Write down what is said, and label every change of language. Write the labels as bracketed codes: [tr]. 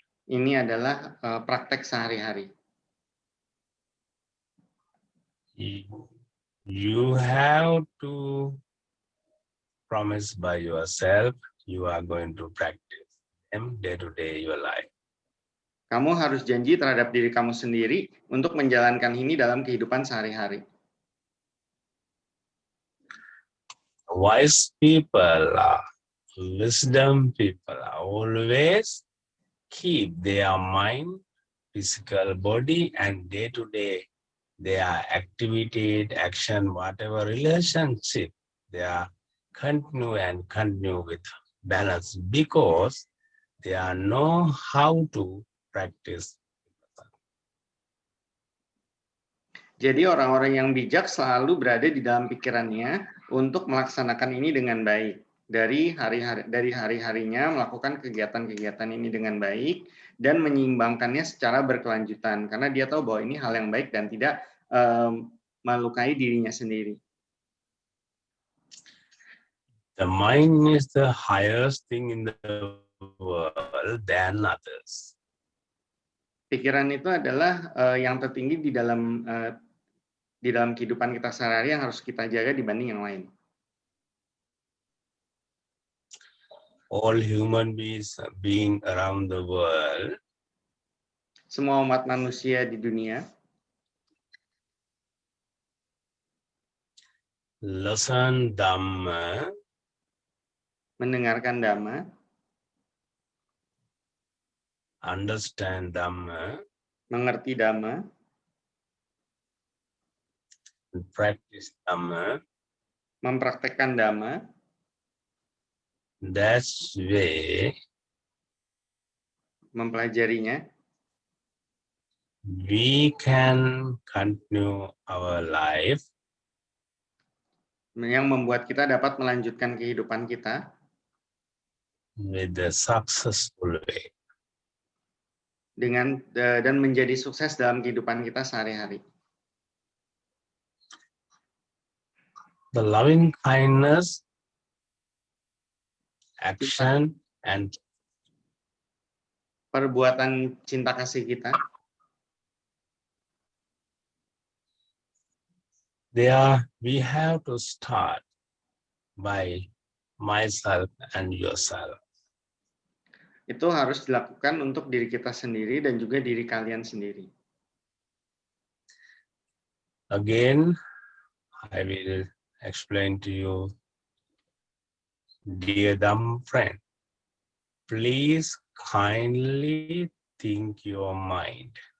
[id] Ini adalah praktek sehari-hari. [en] You have to promise by yourself you are going to practice them day to day your life. [id] Kamu harus janji terhadap diri kamu sendiri untuk menjalankan ini dalam kehidupan sehari-hari. [en] Wise people, wisdom people always keep their mind, physical body, and day to day their activity, action, whatever relationship they are continue with balance because they are know how to practice. [id] Jadi orang-orang yang bijak selalu berada di dalam pikirannya untuk melaksanakan ini dengan baik. Dari hari-harinya melakukan kegiatan-kegiatan ini dengan baik dan menyeimbangkannya secara berkelanjutan karena dia tahu bahwa ini hal yang baik dan tidak melukai dirinya sendiri. [en] The mind is the highest thing in the world than others. [id] Pikiran itu adalah yang tertinggi di dalam kehidupan kita sehari-hari yang harus kita jaga dibanding yang lain. [en] All human beings around the world, [id] semua umat manusia di dunia, [en] listen Dhamma, [id] mendengarkan Dhamma, [en] understand Dhamma, [id] mengerti Dhamma, [en] practice Dhamma. [id] mempraktekkan Dhamma. [en] That's way [id] mempelajarinya, [en] we can continue our life [id] yang membuat kita dapat melanjutkan kehidupan kita [en] with the successful way. [id] Dan menjadi sukses dalam kehidupan kita sehari-hari. [en] The loving kindness, action, and [id] perbuatan cinta kasih kita, [en] we have to start by myself and yourself. [id] Itu harus dilakukan untuk diri kita sendiri dan juga diri kalian sendiri. [en] Again, I will explain to you, dear dumb friend, please kindly think your mind.